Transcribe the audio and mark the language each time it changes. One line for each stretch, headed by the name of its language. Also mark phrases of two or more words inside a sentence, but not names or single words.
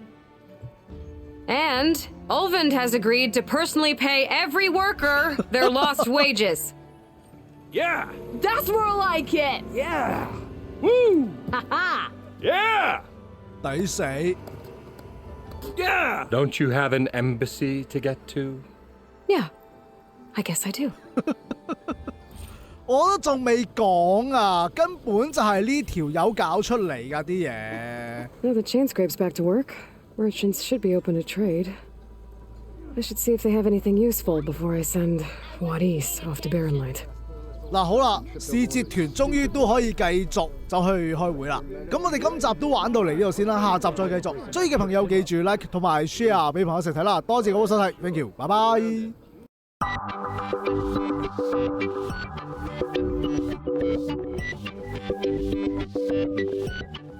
English: And Ulvend has agreed to personally pay every worker their lost wages. Yeah! That's more like it. Yeah! Woo! Ha Yeah!
Cantonese: 抵死！
English: Yeah! Don't you have an embassy to get to? Yeah, I guess I do.
Cantonese: 我都仲未講啊，根本就係呢條友搞出嚟㗎啲嘢。
English: Now the chain scrape's back to work. Merchants should be open to trade. I should see if they have anything useful before I send Wadis off to Barren Light.
Cantonese: 嗱好啦，使節團終於都可以繼續走去開會啦。咁我哋今集都玩到嚟呢度先啦，下集再繼續。中意嘅朋友記住 like 同埋 share 俾朋友一齊睇啦。多謝各位收睇 ，
English: thank you，
Cantonese: 拜拜。